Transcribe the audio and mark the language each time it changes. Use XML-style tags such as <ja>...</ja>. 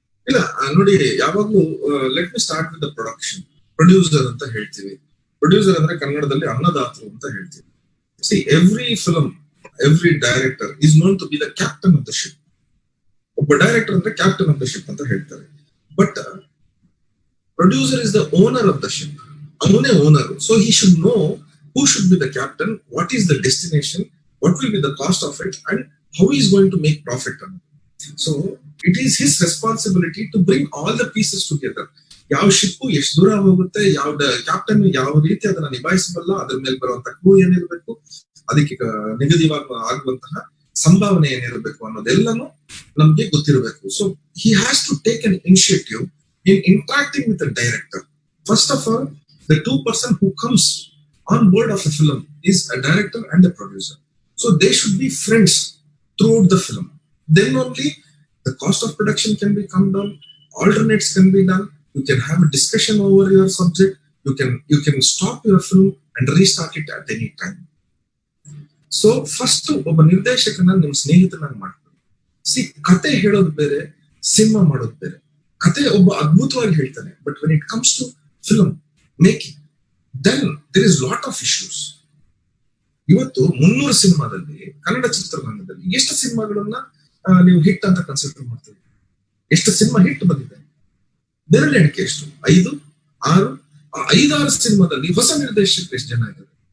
<kn>ಇಲ್ಲ ನೋಡಿ, ಯಾವಾಗ್ಲೂ</kn> <en>Let me start with the production.</en> <kn>Producer ಅಂತ ಹೇಳ್ತೀವಿ. ಪ್ರೊಡ್ಯೂಸರ್ ಅಂದ್ರೆ ಕನ್ನಡದಲ್ಲಿ ಅನ್ನದಾತರು ಅಂತ ಹೇಳ್ತೀವಿ.</kn> <en>See, every film, every director is known to be the captain of the ship.</en> <kn>ಒಬ್ಬ ಡೈರೆಕ್ಟರ್ ಅಂದ್ರೆ ಕ್ಯಾಪ್ಟನ್ ಆಫ್ ದ ಶಿಪ್ ಅಂತ ಹೇಳ್ತಾರೆ.</kn> <en>But producer is the owner of the ship.</en> <kn>ಅವನೇ owner.</kn> <en>So he should know who should be the captain, what is the destination, what will be the cost of it, and how he is going to make profit on it. So it is his responsibility to bring all the pieces together.</en> <kn>ಯಾವ ship ಎಷ್ಟು ದೂರ ಹೋಗುತ್ತೆ, ಯಾವ captain ಯಾವ ರೀತಿ ಅದನ್ನ ನಿಭಾಯಿಸಬಲ್ಲ, ಅದ್ರ ಮೇಲೆ ಬರುವಂತಹ ಕ್ರೂ ಏನಿರಬೇಕು, ಅದಕ್ಕೆ ನಿಗದಿವಾಗಿ ಆಗುವಂತಹ ಸಂಭಾವನೆ ಏನಿರಬೇಕು ಅನ್ನೋದೆಲ್ಲಾನು ನಮ್ಗೆ ಗೊತ್ತಿರಬೇಕು.</kn> <en>So he has to take an initiative in interacting with the director. First of all, the two person who comes on board of a film is a director and a producer. So they should be friends throughout the film. Then only the cost of production can be come down, alternates can be done, you can have a discussion over your subject, you can stop your film and restart it at any time.</en> <kn>So first ಒಬ್ಬ ನಿರ್ದೇಶಕನ ನಿಮ್ಮ ಸ್ನೇಹಿತನಾಗಿ ಮಾಡ್ಕೊಳ್ಳಿ. C, ಕತೆ ಹೇಳೋದು ಬೇರೆ, cinema ಮಾಡೋದು ಬೇರೆ. ಕತೆ ಒಬ್ಬ ಅದ್ಭುತವಾಗಿ ಹೇಳ್ತಾನೆ, but</kn> <en>when it comes to film making, then there is lot of issues.</en> <kn>ಇವತ್ತು 300 ಸಿನಿಮಾದಲ್ಲಿ, ಕನ್ನಡ ಚಿತ್ರರಂಗದಲ್ಲಿ ಎಷ್ಟು ಸಿನಿಮಾಗಳನ್ನ ನೀವು ಹಿಟ್ ಅಂತ ಕನ್ಸಿಡರ್ ಮಾಡ್ತೀವಿ? ಎಷ್ಟು ಸಿನಿಮಾ ಹಿಟ್ ಬಂದಿದೆ? ಬೆರಳು ಎಣಿಕೆ ಎಷ್ಟು? 5, 6, 5-6 ಸಿನಿಮಾದಲ್ಲಿ ಹೊಸ ನಿರ್ದೇಶಕರು ಎಷ್ಟು ಜನ ಇದ್ದಾರೆ?</kn>